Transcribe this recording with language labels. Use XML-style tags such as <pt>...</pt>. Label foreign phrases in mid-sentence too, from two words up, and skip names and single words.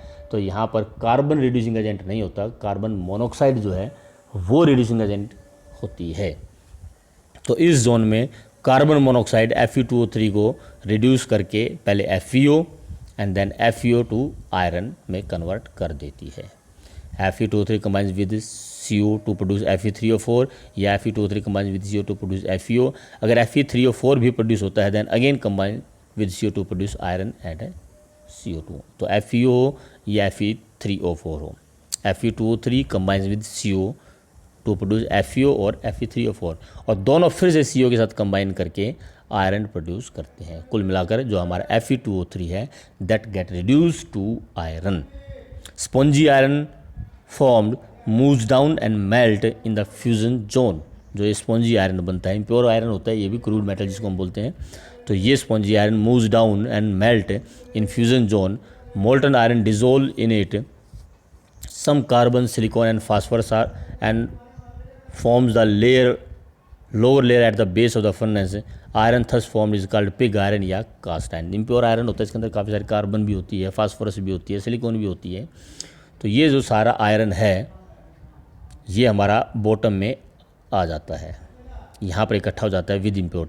<hi>तो यहाँ पर</hi> <en>carbon reducing agent</en> <hi>नहीं होता,</hi> <en>carbon monoxide</en> <hi>जो है वो</hi> <en>reducing agent</en> <hi>होती है। तो इस जोन में</hi> <en>carbon monoxide</en> <hi>Fe2O3 को रिड्यूस करके पहले FeO</hi> <en>and then FeO to iron</en> <hi>में कन्वर्ट कर देती है।</hi> <en>Fe2O3 combines with CO to produce Fe3O4 या Fe2O3 combines with CO to produce FeO।</en> <hi>अगर Fe3O4 भी प्रोड्यूस होता है</hi> <en>then again combine with CO to produce iron and CO2.</en> <hi>तो FeO हो या Fe3O4 हो,</hi> <en>Fe2O3 combines with CO to produce FeO</en> <hi>और Fe3O4, और दोनों फिर से CO के साथ कंबाइन करके आयरन प्रोड्यूस करते हैं। कुल मिलाकर जो हमारा Fe2O3 है</hi> <en>that get reduce to iron. spongy iron formed moves down and melt in the fusion zone.</en> <hi>जो ये</hi> <en>spongy iron</en> <hi>बनता है,</hi> <en>impure iron</en> <hi>होता है, ये भी</hi> <en>crude metal</en> <hi>जिसको हम बोलते हैं। तो ये</hi> <en>spongy iron moves down and melt in fusion zone. molten iron dissolve in it some carbon silicon and phosphorus are and forms the lower layer at the base of the furnace। iron thus form is called pig iron या cast iron. impure iron</en> <hi>होता है, इसके अंदर काफ़ी सारी कार्बन भी होती है, फास्फोरस भी होती है, सिलिकॉन भी होती है। तो ये जो सारा आयरन है ये हमारा बॉटम में आ जाता है, यहाँ पर इकट्ठा हो जाता है</hi> <en>with impurity.</en>